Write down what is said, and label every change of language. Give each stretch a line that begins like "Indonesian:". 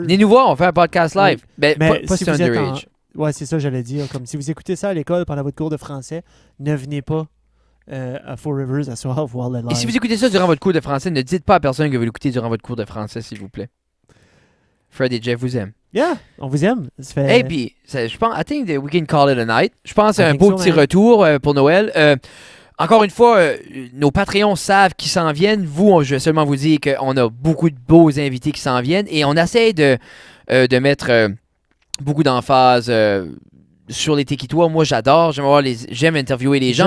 French: Venez nous voir, on fait un podcast live. Oui. Mais pas si underage. Ouais, c'est ça j'allais dire. Comme si vous écoutez ça à l'école pendant votre cours de français, ne venez pas à Four Rivers à soir voir le live. Et si vous écoutez ça durant votre cours de français, ne dites pas à personne que vous l'écoutez durant votre cours de français, s'il vous plaît. Fred et Jeff vous aiment. Yeah, on vous aime.
English: Hey,
French: puis, je pense,
English: I think that we can call it a night.
French: Je pense que c'est un beau petit retour pour Noël. Encore une fois, nos Patreons savent qu'ils s'en viennent. Vous, je vais seulement vous dire qu'on a beaucoup de beaux invités qui s'en viennent et on essaie de mettre beaucoup d'emphase sur les Tequitois. Moi, j'adore. J'aime interviewer les gens.